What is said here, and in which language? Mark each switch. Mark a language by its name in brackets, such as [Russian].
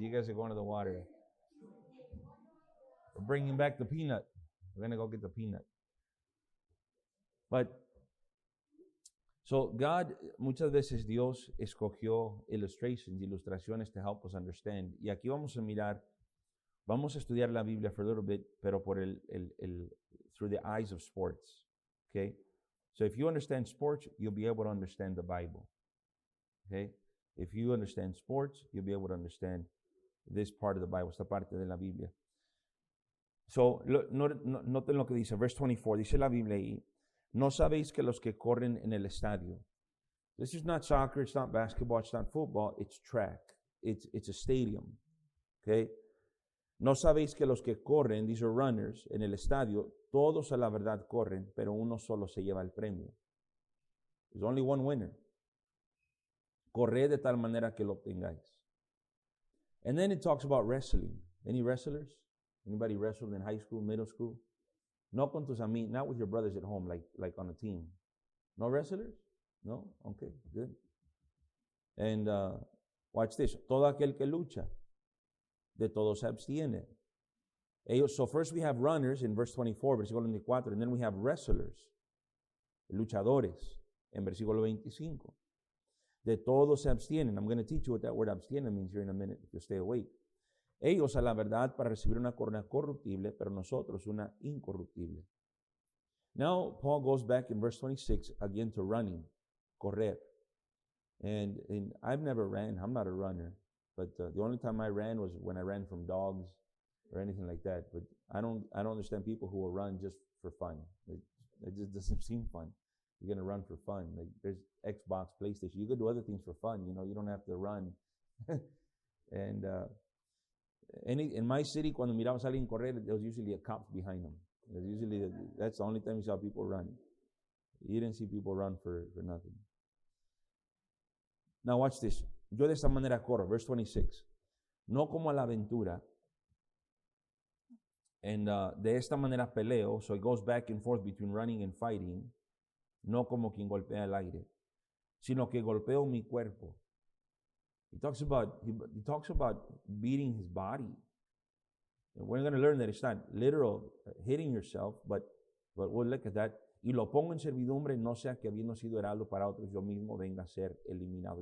[English] You guys are going to the water. We're bringing back the peanut. We're going to go get the peanut. But, so God, [Spanish] muchas veces Dios escogió ilustraciones [English] to help us understand. [Spanish] Y aquí vamos a mirar, vamos a estudiar la Biblia [English] for a little bit, [Spanish] pero por [English] through the eyes of sports. Okay? So if you understand sports, you'll be able to understand the Bible. Okay? If you understand sports, you'll be able to understand this part of the Bible, [Spanish] esta parte de la Biblia. So, noten lo que dice, verse 24, dice la Biblia ahí, no sabéis que los que corren en el estadio. [English] This is not soccer, it's not basketball, it's not football, it's track. It's a stadium. Okay? [Spanish] No sabéis que los que corren, [English] these are runners, [Spanish] en el estadio, todos a la verdad corren, pero uno solo se lleva el premio. [English] There's only one winner. [Spanish] Corred de tal manera que lo obtengáis. [English] And then it talks about wrestling. Any wrestlers? Anybody wrestled in high school, middle school? [Spanish] No con tus amigos, [English] not with your brothers at home, like on a team. No wrestlers? No? Okay, good. And watch this. [Spanish] Todo aquel que lucha, de todos se abstiene. [English] So first we have runners in verse 24, [Spanish] versículo 24, [English] and then we have wrestlers, [Spanish] luchadores, en versículo 25. De todos se abstienen. [English] I'm going to teach you what that word abstiene means here in a minute, if you stay awake. [Spanish] Ellos a la verdad para recibir una corona corruptible, pero nosotros una incorruptible. [English] Now, Paul goes back in verse 26 again to running, correr. And I've never ran. I'm not a runner. But the only time I ran was when I ran from dogs or anything like that. But I don't understand people who will run just for fun. It just doesn't seem fun. You're going to run for fun. Like there's Xbox, PlayStation. You could do other things for fun. You know, you don't have to run. And in my city, [Spanish] cuando miramos a alguien correr, [English] there was usually a cop behind them. That's the only time you saw people run. You didn't see people run for nothing. Now watch this. [Spanish] Yo de esta manera corro, [English] verse 26. [Spanish] No como a la aventura. And de esta manera peleo. [English] So it goes back and forth between running and fighting. [Spanish] No como quien golpea el aire, sino que golpeo mi cuerpo. [English] He talks about beating his body. And we're going to learn that it's not literal hitting yourself, but we'll look at that. [Spanish] Y lo pongo en servidumbre, no sea que habiendo sido heraldo para otros, yo mismo venga a ser eliminado.